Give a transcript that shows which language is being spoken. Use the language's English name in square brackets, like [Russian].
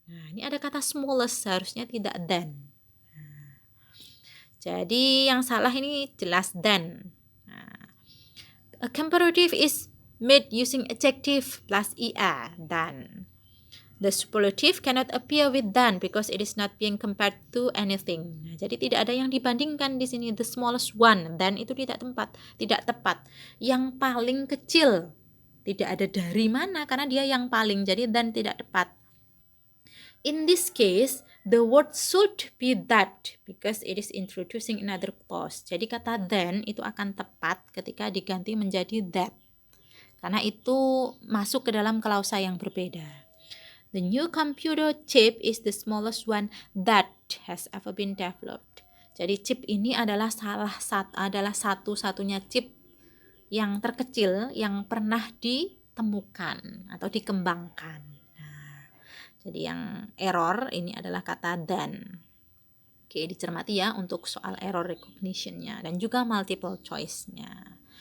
[Indonesian] Nah, ini ada kata smallest, seharusnya tidak than. Nah, jadi yang salah ini jelas than. [English] Nah, a comparative is made using adjective plus er, than. The superlative cannot appear with than because it is not being compared to anything. [Indonesian] Nah, jadi tidak ada yang dibandingkan di sini. [English] The smallest one, [Indonesian] than itu tidak tepat. Yang paling kecil. Tidak ada dari mana karena dia yang paling, jadi than tidak tepat. [English] In this case, the word should be that because it is introducing another clause. [Indonesian] Jadi kata than itu akan tepat ketika diganti menjadi that. Karena itu masuk ke dalam klausa yang berbeda. [English] The new computer chip is the smallest one that has ever been developed. [Indonesian] Jadi chip ini adalah satu-satunya chip yang terkecil yang pernah ditemukan atau dikembangkan. Nah, jadi yang error ini adalah kata than. Oke, dicermati ya untuk soal error recognition-nya dan juga multiple choice-nya.